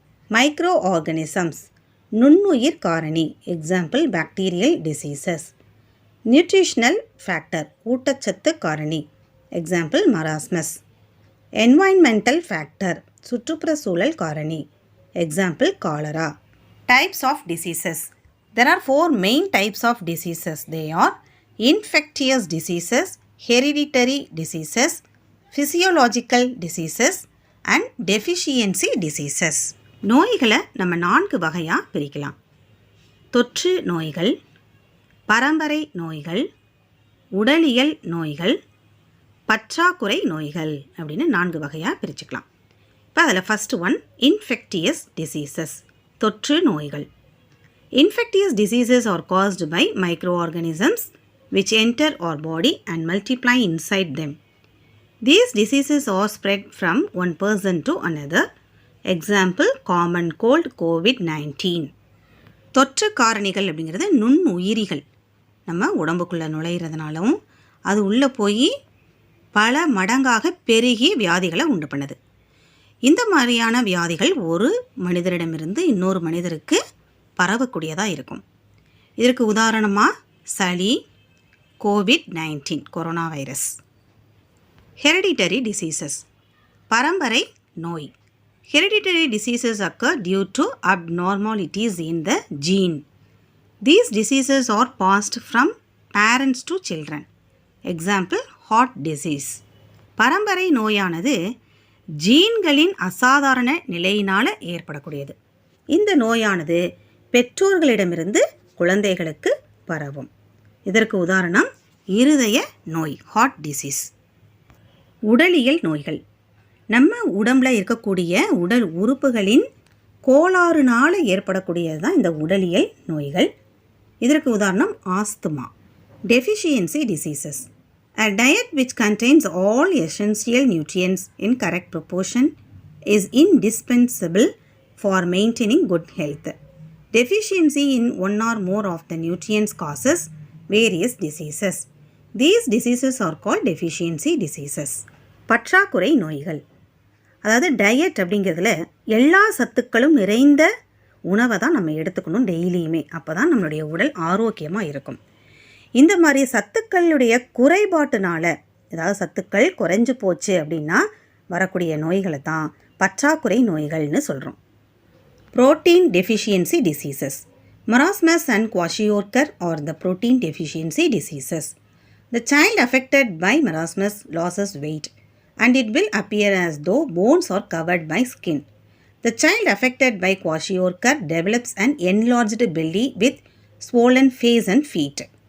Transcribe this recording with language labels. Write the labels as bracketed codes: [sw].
[ta] Micro organisms நுண்ணுயிர் காரணி, example bacterial diseases. Nutritional factor ஊட்டச்சத்து காரணி, எக்ஸாம்பிள் மராஸ்மஸ். என்வாயன்மெண்டல் ஃபேக்டர் சுற்றுப்புற சூழல் காரணி, example cholera. [en] Types of diseases. There are 4 main types of diseases. They are infectious diseases, hereditary diseases, physiological diseases and deficiency diseases. [ta] நோய்களை நம்ம 4 வகையாக பிரிக்கலாம். தொற்று நோய்கள், பரம்பரை நோய்கள், உடலியல் நோய்கள், பற்றாக்குறை நோய்கள் அப்படின்னு 4 வகையாக பிரிச்சுக்கலாம். இப்போ அதில் [en] first one infectious diseases, [ta] தொற்று நோய்கள். [en] Infectious diseases are caused by microorganisms which enter our body and multiply inside them. These diseases are spread from one person to another. Example, common cold, COVID-19. [ta] தொற்று காரணிகள் அப்படிங்கிறது நுண்ணுயிரிகள் நம்ம உடம்புக்குள்ளே நுழையிறதுனாலும் அது உள்ளே போய் பல மடங்காக பெருகி வியாதிகளை உண்டு பண்ணுது. இந்த மாதிரியான வியாதிகள் ஒரு மனிதரிடமிருந்து இன்னொரு மனிதருக்கு பரவக்கூடியதாக இருக்கும். இதற்கு உதாரணமாக சளி, COVID-19 corona virus. Hereditary diseases பரம்பரை நோய். [en] Hereditary diseases occur due to abnormalities in the gene. These diseases are passed from parents to children. Example, heart disease. [ta] பரம்பரை நோயானது ஜீன்களின் அசாதாரண நிலையினால் ஏற்படக்கூடியது. இந்த நோயானது பெற்றோர்களிடமிருந்து குழந்தைகளுக்கு பரவும். இதற்கு உதாரணம் இருதய நோய், ஹார்ட் டிசீஸ். உடலியல் நோய்கள் நம்ம உடம்பில் இருக்கக்கூடிய உடல் உறுப்புகளின் கோளாறுனால் ஏற்படக்கூடியது தான் இந்த உடலியல் நோய்கள். இதற்கு உதாரணம் asthma. [en] Deficiency diseases. A diet which contains all essential nutrients in correct proportion is indispensable for maintaining good health. Deficiency in one or more of the nutrients causes various diseases. These diseases are called deficiency diseases. [ta] பற்றாக்குறை நோய்கள். அதாவது diet அப்படிங்கிறதுல எல்லா சத்துக்களும் நிறைந்த உணவை தான் நம்ம எடுத்துக்கணும் டெய்லியுமே. அப்போ தான் நம்மளுடைய உடல் ஆரோக்கியமாக இருக்கும். இந்த மாதிரி சத்துக்களுடைய குறைபாட்டுனால, ஏதாவது சத்துக்கள் குறைஞ்சு போச்சு அப்படின்னா வரக்கூடிய நோய்களை தான் பற்றாக்குறை நோய்கள்னு சொல்கிறோம். [en] Protein deficiency diseases. Marasmus and kwashiorkor are the protein deficiency diseases. The child affected by marasmus loses weight and it will appear as though bones are covered by skin. The child affected by kwashiorkor develops an enlarged belly with swollen face and feet.